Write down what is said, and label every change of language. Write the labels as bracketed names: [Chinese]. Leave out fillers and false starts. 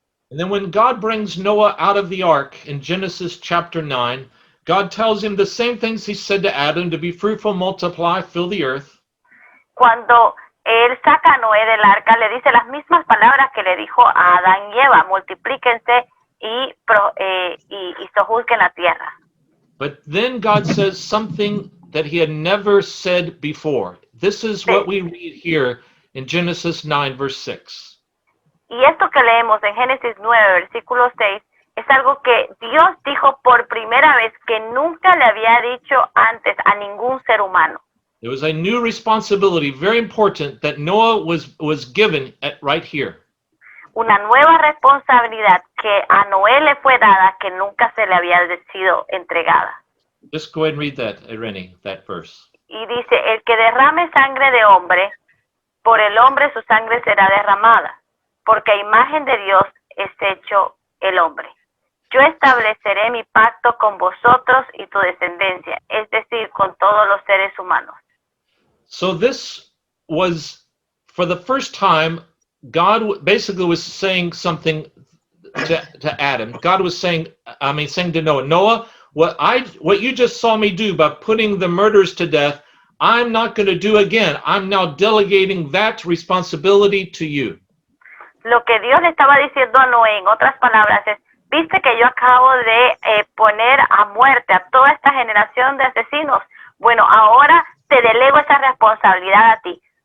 [English] And then when God brings Noah out of the ark in Genesis chapter 9, God tells him the same things he said to Adam, to be fruitful, multiply, fill the earth. [Spanish] Cuando él saca a Noé del arca, le dice las mismas palabras que le dijo a Adán y Eva: multiplíquense y sojuzguen la tierra. [English] But then God says something that he had never said before. This is what we read here in Genesis 9, verse 6. [Spanish] Y esto que leemos en Génesis 9, versículo 6, es algo que Dios dijo por primera vez que nunca le había dicho antes a ningún ser humano. [English] There was a new responsibility, very important, that Noah was given right here. [Spanish] Una nueva responsabilidad que a Noé le fue dada que nunca se le había sido entregada. [English] Just go ahead and read that, Irene, that verse. [Spanish] Y dice: el que derrame sangre de hombre, por el hombre su sangre será derramada, porque a imagen de Dios es hecho el hombre. Yo estableceré mi pacto con vosotros y tu descendencia, es decir, con todos los seres humanos. [English] So this was, for the first time, God basically was saying something to Adam. God was saying to Noah, Noah, what you just saw me do by putting the murderers to death, I'm not going to do again. I'm now delegating that responsibility to you. [Spanish] Lo que Dios le estaba diciendo a Noé, en otras palabras, es: viste que yo acabo de poner a muerte a toda esta generación de asesinos. Bueno, ahora te delego esa responsabilidad a ti.